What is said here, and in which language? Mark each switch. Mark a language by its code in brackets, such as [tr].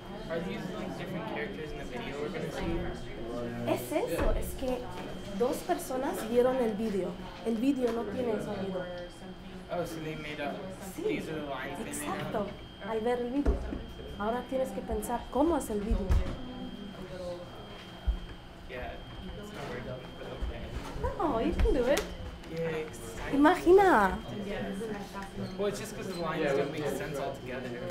[en] Are these like different characters in the video we're going to see? [es] Es eso, es que 2 personas vieron el vídeo. El vídeo no tiene sonido. [en] Oh, so they made up. [es] Sí, [en] These are the lines they made [es] exacto, [en] up. [es] al ver el vídeo. Ahora tienes que pensar cómo es el vídeo. [en] Yeah, it's not very dumb, but okay. No, you can do it. Yeah, exciting. [es] Imagina. [en] Well, it's just because the lines don't make sense altogether.